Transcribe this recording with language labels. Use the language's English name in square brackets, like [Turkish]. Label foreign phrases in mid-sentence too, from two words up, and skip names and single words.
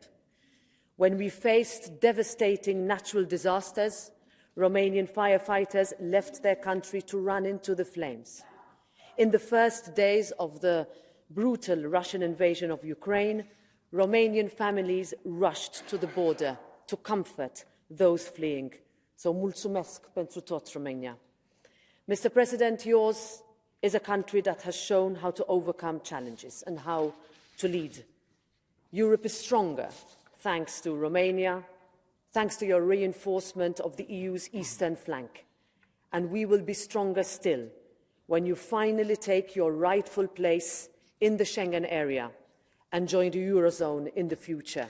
[English] When we faced devastating natural disasters, Romanian firefighters left their country to run into the flames. In the first days of the brutal Russian invasion of Ukraine, Romanian families rushed to the border to comfort those fleeing. [Romanian] So mulțumesc pentru tot, [English] Romania. Mr. President, yours is a country that has shown how to overcome challenges and how to lead. Europe is stronger thanks to Romania, thanks to your reinforcement of the EU's eastern flank. And we will be stronger still when you finally take your rightful place in the Schengen area and join the Eurozone in the future.